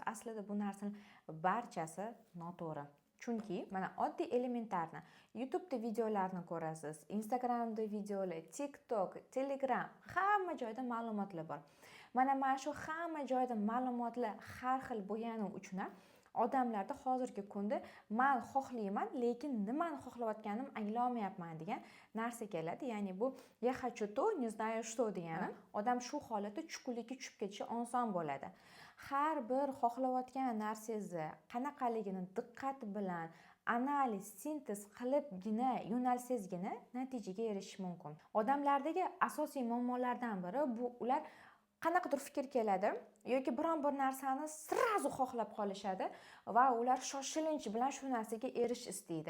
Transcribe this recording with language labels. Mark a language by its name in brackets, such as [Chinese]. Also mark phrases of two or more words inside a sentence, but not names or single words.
[Uzbek] Aslida bu narsaning barchasi noto'g'ri. Chunki mana oddiy elementarni YouTube'da videolarni ko'rasiz, Instagram'da videolar, TikTok, Telegram, hamma joyda ma'lumotlar bor. Mana shu hamma joyda ma'lumotlar har xil bo'lgani uchun odamlarda hozirgi kunda men xohlayman, lekin nimani xohlayotganim anglolmayapman degan narsa keladi. Ya'ni bu [Russian] "я хочу то, не знаю что" [Uzbek] degani odam shu holatda chuqurlikka tushib ketishi oson bo'ladi. Har bir xohlayotgan narsangizni qanaqaligini diqqat bilan analiz, sintez qilibgina yo'nalsangizgina natijaga erishish mumkin. Odamlardagi asosiy muammolardan biri bu ular qanaqadir fikr keladi yoki biron bir narsani srazu xohlab qolishadi va ular shoshilinch bilan shu narsaga erish istaydi.